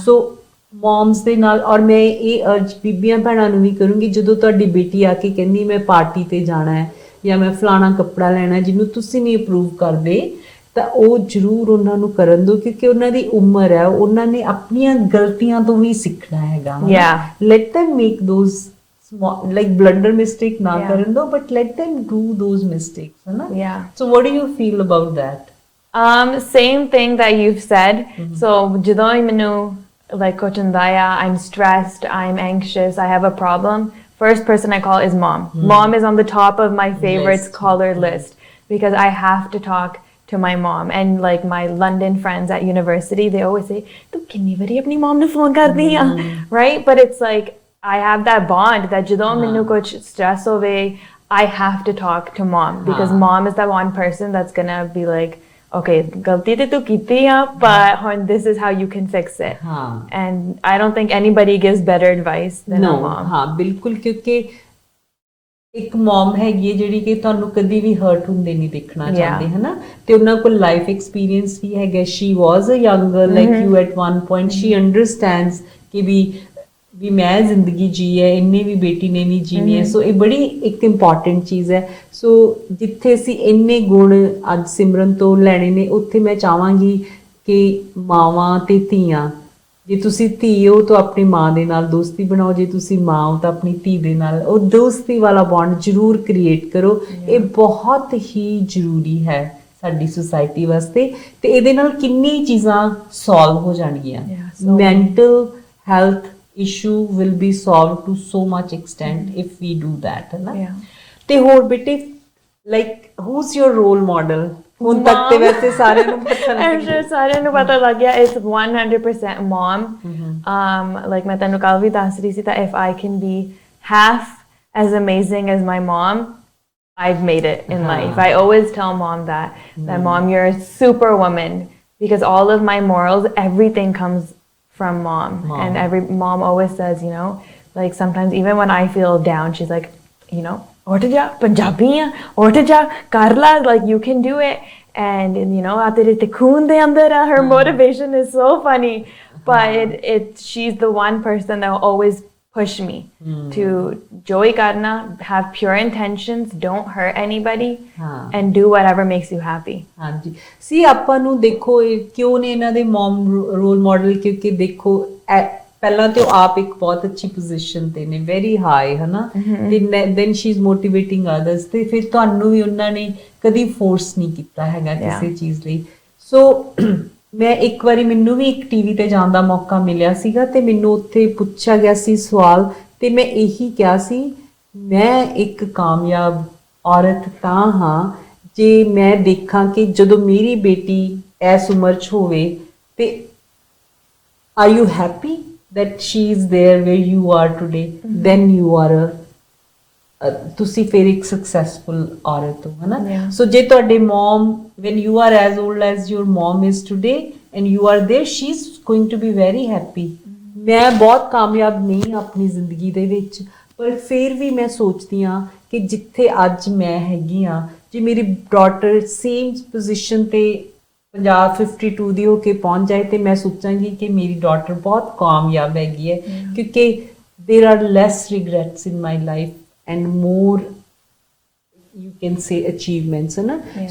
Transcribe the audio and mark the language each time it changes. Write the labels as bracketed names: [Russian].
[Punjabi] ਸੋ ਮੌਮਸ ਦੇ ਨਾਲ, ਔਰ ਮੈਂ ਇਹ ਅਰਜ ਬੀਬੀਆਂ ਭੈਣਾਂ ਨੂੰ ਵੀ ਕਰੂੰਗੀ, ਜਦੋਂ ਤੁਹਾਡੀ ਬੇਟੀ ਆ ਕੇ ਕਹਿੰਦੀ ਮੈਂ ਪਾਰਟੀ ਤੇ ਜਾਣਾ ਹੈ ਜਾਂ ਮੈਂ ਫਲਾਣਾ ਕੱਪੜਾ ਲੈਣਾ ਜਿਹਨੂੰ ਤੁਸੀਂ ਨਹੀਂ ਅਪਰੂਵ ਕਰਦੇ, ਤਾਂ ਉਹ ਜ਼ਰੂਰ ਉਹਨਾਂ ਨੂੰ ਕਰਨ ਦਿਓ, ਕਿਉਂਕਿ ਉਹਨਾਂ ਦੀ ਉਮਰ ਹੈ, ਉਹਨਾਂ ਨੇ ਆਪਣੀਆਂ ਗਲਤੀਆਂ ਤੋਂ ਵੀ ਸਿੱਖਣਾ ਹੈਗਾ। [English] Yeah. Let them make those like blunder mistake na Yeah. [Punjabi] karan do, [English] but let them do those mistakes, [Punjabi] है ना। [English] Yeah. So what do you feel about that? Same thing that you've said. So [Punjabi] ਜਦੋਂ ਮੈਨੂੰ [English] like ਕੁਝ ਹੁੰਦਾ ਆ, I'm stressed, I'm anxious, I have a problem, first person I call is mom. Mom is on the top of my favorites List. caller list, because I have to talk to my mom. And like my London friends at university, they always say, [Punjabi] "Tu kinni bari apni mom nu phone kardi hai?" [English] Right? But it's like I have that bond that [Punjabi] ਜਦੋਂ ਮੈਨੂੰ ਕੁਝ [English] stress ਹੋਵੇ, I have to talk to mom, because mom is that one person that's gonna be like, okay, [Punjabi] ਗਲਤੀ ਤੇ ਤੂੰ ਕੀਤੀ ਆ, [English] but ਹੁਣ this is how you can fix it. And I don't think anybody gives better advice than a mom. [Punjabi] ਹਾਂ ਬਿਲਕੁਲ, ਕਿਉਂਕਿ ਇੱਕ ਮਮ ਹੈਗੀ ਹੈ ਜਿਹੜੀ ਕਿ ਤੁਹਾਨੂੰ ਕਦੀ ਵੀ ਹਰਟ ਹੁੰਦੇ ਨਹੀਂ ਦੇਖਣਾ ਚਾਹੁੰਦੇ, ਹੈ ਨਾ। ਤੇ ਉਹਨਾਂ ਕੋਲ ਲਾਈਫ ਐਕਸਪੀਰੀਅੰਸ ਵੀ ਹੈਗਾ। [English] She was a young girl like you at one point. She understands [Punjabi] ਕਿ ਵੀ ਮੈਂ ਜ਼ਿੰਦਗੀ ਜੀ ਹੈ, ਇੰਨੇ ਵੀ ਬੇਟੀ ਨੇ ਵੀ ਜੀਣੀ ਹੈ। ਸੋ ਇਹ ਬੜੀ ਇੱਕ ਇੰਪੋਰਟੈਂਟ ਚੀਜ਼ ਹੈ। ਸੋ ਜਿੱਥੇ ਅਸੀਂ ਇੰਨੇ ਗੁਣ ਅੱਜ ਸਿਮਰਨ ਤੋਂ ਲੈਣੇ ਨੇ, ਉੱਥੇ ਮੈਂ ਚਾਹਾਂਗੀ ਕਿ ਮਾਵਾਂ ਤੇ ਧੀਆਂ, ਜੇ ਤੁਸੀਂ ਧੀ ਹੋ ਤਾਂ ਆਪਣੀ ਮਾਂ ਦੇ ਨਾਲ ਦੋਸਤੀ ਬਣਾਓ, ਜੇ ਤੁਸੀਂ ਮਾਂ ਹੋ ਤਾਂ ਆਪਣੀ ਧੀ ਦੇ ਨਾਲ ਉਹ ਦੋਸਤੀ ਵਾਲਾ ਬੌਂਡ ਜ਼ਰੂਰ ਕ੍ਰੀਏਟ ਕਰੋ। ਇਹ ਬਹੁਤ ਹੀ ਜ਼ਰੂਰੀ ਹੈ ਸਾਡੀ ਸੁਸਾਇਟੀ ਵਾਸਤੇ, ਤੇ ਇਹਦੇ ਨਾਲ ਕਿੰਨੀ ਚੀਜ਼ਾਂ ਸੋਲਵ ਹੋ ਜਾਣਗੀਆਂ। [English] mental health issue will be solved to so much extent if we do that, [Punjabi] है ना। ਤੇ ਹੋਰ ਬੇਟੇ, [English] like who's your role model? [Punjabi] ਹੁਣ ਤੱਕ ਤੇ ਵੈਸੇ ਸਾਰਿਆਂ ਨੂੰ ਪਤਾ ਲੱਗ [English] I'm sure [Punjabi] ਸਾਰਿਆਂ ਨੂੰ ਪਤਾ ਲੱਗ ਗਿਆ, [English] it's 100% mom. Like [Punjabi] ਮੈਂ ਤੈਨੂੰ ਕੱਲ ਵੀ ਦੱਸ ਰਹੀ ਸੀ [English] that if I can be half as amazing as my mom, I've made it in life. I always tell mom that mom, you're a superwoman, because all of my morals, everything comes from mom. And every mom always says, you know, like sometimes even when I feel down, she's like, you know, [Punjabi] ਉੱਠ ਜਾ, ਪੰਜਾਬੀ ਆ, ਉੱਠ ਜਾ, ਕਰ ਲਾ, [English] like you can do it. And you know, [Punjabi] ਆ ਤੇਰੇ ਤੇ ਖੂਨ ਦੇ ਅੰਦਰ ਆ, [English] her motivation is so funny. But she's the one person that will always push me to joy karna, have pure intentions, don't hurt anybody, and do whatever makes you happy. [Punjabi] ਹਾਂਜੀ, ਸੀ ਆਪਾਂ ਨੂੰ ਦੇਖੋ ਕਿਉਂ ਨੇ ਇਹਨਾਂ ਦੇ ਮਮ ਰੋਲ ਮਾਡਲ, ਕਿਉਂਕਿ ਦੇਖੋ ਪਹਿਲਾਂ ਤੇ ਉਹ ਆਪ ਇੱਕ ਬਹੁਤ ਅੱਛੀ ਪੋਜੀਸ਼ਨ ਤੇ ਨੇ, ਵੈਰੀ ਹਾਈ, ਹੈ ਨਾ। ਤੇ [English] then she is motivating others, [Punjabi] ਤੇ ਫਿਰ ਤੁਹਾਨੂੰ ਵੀ ਉਹਨਾਂ ਨੇ ਕਦੀ ਫੋਰਸ ਨਹੀਂ ਕੀਤਾ ਹੈਗਾ ਕਿਸੇ ਚੀਜ਼ ਲਈ। ਸੋ ਮੈਂ ਇੱਕ ਵਾਰੀ, ਮੈਨੂੰ ਵੀ ਇੱਕ ਟੀਵੀ ਤੇ ਜਾਣ ਦਾ ਮੌਕਾ ਮਿਲਿਆ ਸੀਗਾ, ਤੇ ਮੈਨੂੰ ਉੱਥੇ ਪੁੱਛਿਆ ਗਿਆ ਸੀ ਸਵਾਲ, ਤੇ ਮੈਂ ਇਹੀ ਕਿਹਾ ਸੀ, ਮੈਂ ਇੱਕ ਕਾਮਯਾਬ ਔਰਤ ਤਾਂ ਹਾਂ ਜੇ ਮੈਂ ਦੇਖਾਂ ਕਿ ਜਦੋਂ ਮੇਰੀ ਬੇਟੀ ਇਸ ਉਮਰ 'ਚ ਹੋਵੇ, ਤੇ [English] are you happy that she is there where you are [Punjabi] today, then you are ਤੁਸੀਂ ਫਿਰ ਇੱਕ ਸਕਸੈਸਫੁਲ ਔਰਤ ਹੋ, ਹੈ ਨਾ। ਸੋ ਜੇ ਤੁਹਾਡੇ ਮਮ, [English] when you are as old as your mom is today and you are there, she is going to be very happy. [Punjabi] ਮੈਂ ਬਹੁਤ ਕਾਮਯਾਬ ਨਹੀਂ ਆਪਣੀ ਜ਼ਿੰਦਗੀ ਦੇ ਵਿੱਚ, ਪਰ ਫਿਰ ਵੀ ਮੈਂ ਸੋਚਦੀ ਹਾਂ ਕਿ ਜਿੱਥੇ ਅੱਜ ਮੈਂ ਹੈਗੀ ਆ, ਜੇ ਮੇਰੀ ਡਾਟਰ ਸੇਮ ਪੋਜੀਸ਼ਨ ਤੇ 52 ਦੀ ਹੋ ਕੇ ਪਹੁੰਚ ਜਾਏ ਤੇ ਮੈਂ ਸੋਚਾਂਗੀ ਕਿ ਮੇਰੀ ਡਾਟਰ ਬਹੁਤ ਕਾਮਯਾਬ ਹੈਗੀ ਹੈ, ਕਿਉਂਕਿ [English] there are less regrets in my life and more you can say achievements [Punjabi] ਹੈ ਨਾ।